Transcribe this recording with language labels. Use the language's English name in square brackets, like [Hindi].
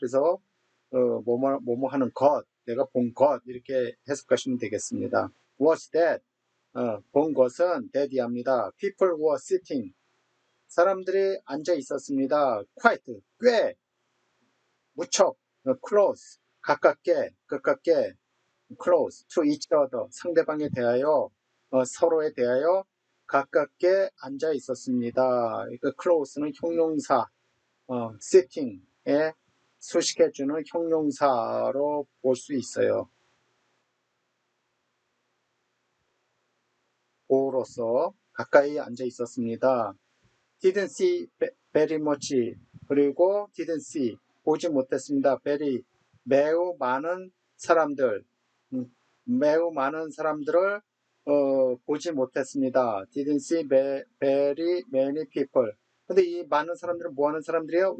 [Korean] 그래서 뭐뭐 하는 것, 내가 본 것 이렇게 해석하시면 되겠습니다. [English] Was that? [Korean] 본 것은 that이 합니다. [English] People were sitting. [Korean] 사람들이 앉아 있었습니다. [English] Quite, [Korean] 꽤, 무척, [English] close, [Korean] 가깝게, [English] close to each other. [Korean] 상대방에 대하여, 서로에 대하여 가깝게 앉아 있었습니다. 그 close는 형용사, sitting에 수식해주는 형용사로 볼 수 있어요. 보로서 가까이 앉아 있었습니다. [English] didn't see very much. [Korean] 그리고 [English] didn't see, [Korean] 보지 못했습니다. [English] very, [Korean] 매우 많은 사람들, 매우 많은 사람들을 보지 못했습니다. [English] didn't see very many people. [Korean] 근데 이 많은 사람들은 뭐 하는 사람들이에요?